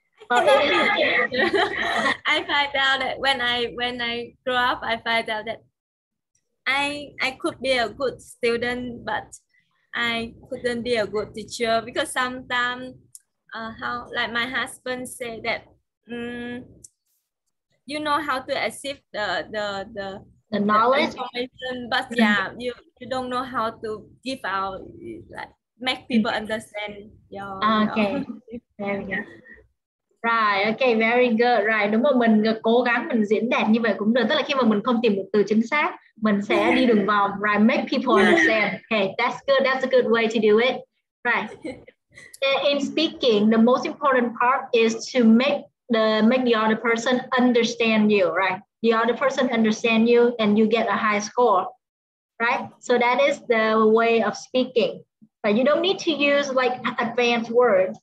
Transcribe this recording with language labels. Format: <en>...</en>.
<en>I find out that when I grow up, I find out that I could be a good student, but I couldn't be a good teacher because sometimes how like my husband said that you know how to accept the knowledge information, but yeah, you don't know how to give out, like make people understand your okay. There we go. Right, okay, very good. Right,</en> <vi>đúng không? Mình cố gắng mình diễn đạt như vậy cũng được. Tức là khi mà mình không tìm một từ chính xác, mình sẽ đi đường vòng.</vi> <en>Right, make people understand. Okay, that's good. That's a good way to do it. Right. In speaking, the most important part is to make the other person understand you. Right, the other person understand you, and you get a high score. Right, so that is the way of speaking. But you don't need to use like advanced words.</en>